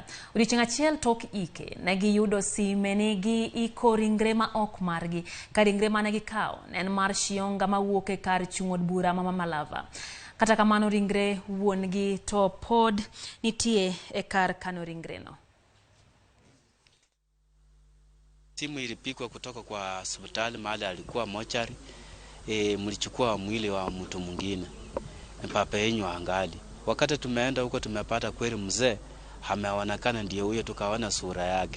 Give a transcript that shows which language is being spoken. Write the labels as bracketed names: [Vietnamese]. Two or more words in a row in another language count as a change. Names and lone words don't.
[Luo (Kenya and Tanzania)] Odiochieng' achiel tok ike negi yudo sime ni gi iko ringre ma ok margi. Ringre mane gikawo en mar Shionga mawuok e kar chung'od bura ma Malava. Kata kamano ringre wuongi to pod nitie e kar kano ringre no. [Swahili] Simu ilipigwa kutoka kwa hospitali mahali alikuwa mochari. Mlichukua mwili wa mtu mwingine. Papa yenyu angali. Wakati tumeenda huko tumepata kweli mzee ameonekana ndiye huyo, tukaona sura yake.